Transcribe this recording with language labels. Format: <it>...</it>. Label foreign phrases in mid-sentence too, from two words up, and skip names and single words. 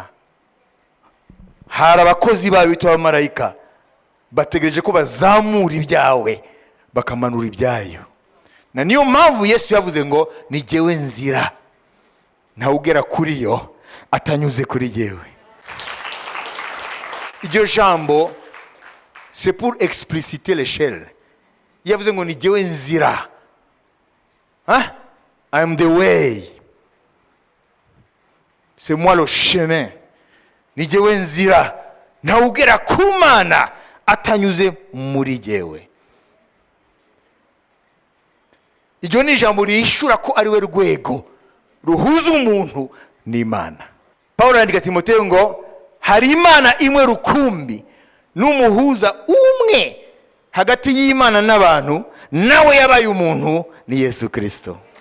<rw>Hari abakozi bawe bitwa abamarayika bategereje ko bazamura ibyawe bakamanura ibyayo. Na niyo mpamvu Yesu yavuze ngo ni jyewe nzira, ntawe ugera kuri yo atanyuze kuri jyewe. Iryo jambo</rw> <fr>c'est pour expliciter l'échelle.</fr> <rw>Yavuze ngo ni jyewe nzira.</rw> <en>I am the way.</en> <fr>C'est moi le chemin.</fr> <rw>Ni jyewe nzira, ntawe ugera ku Mana atanyuze muri jyewe. Iryo ni ijambo rihishura ko ari we rwego ruhuza umuntu n'Imana. Paulo yandika Timoteyo ngo hari Imana imwe rukumbi n'umuhuza umwe hagati y'Imana n'abantu, nawe yabaye umuntu ni Yesu Kristo.</rw>